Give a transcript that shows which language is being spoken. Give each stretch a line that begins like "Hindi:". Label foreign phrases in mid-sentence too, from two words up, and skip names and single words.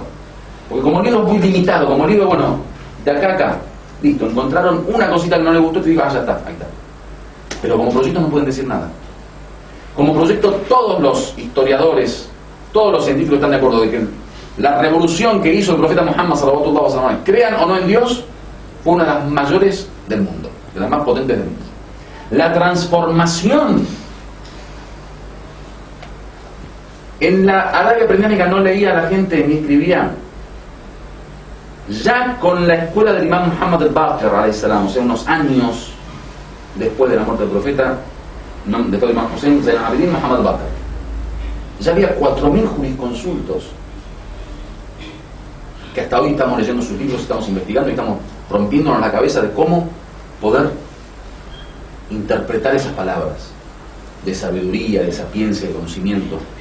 Spanish: Porque como libro es muy limitado, como libro, bueno, de acá a acá, listo, encontraron una cosita que no les gustó y te digo, ya está, ahí está. Pero como proyecto no pueden decir nada. Como proyecto, todos los historiadores, todos los científicos están de acuerdo de que la revolución que hizo el profeta Muhammad
Arabic: صلى الله عليه وسلم,
Spanish: crean o no en Dios, fue una de las mayores del mundo, de las más potentes del mundo. La transformación en la Arabia preislámica no leía a la gente ni escribía. Ya con la escuela del imam Muhammad al-Baqir
Arabic: عليه السلام,
Spanish: o sea, unos años después de la muerte del profeta, después del imam Hussein Zain al-Abidin, Muhammad al-Baqir, ya había 4.000 jurisconsultos que hasta hoy estamos leyendo sus libros, estamos investigando y estamos rompiéndonos la cabeza de cómo poder interpretar esas palabras de sabiduría, de sapiencia, de conocimiento.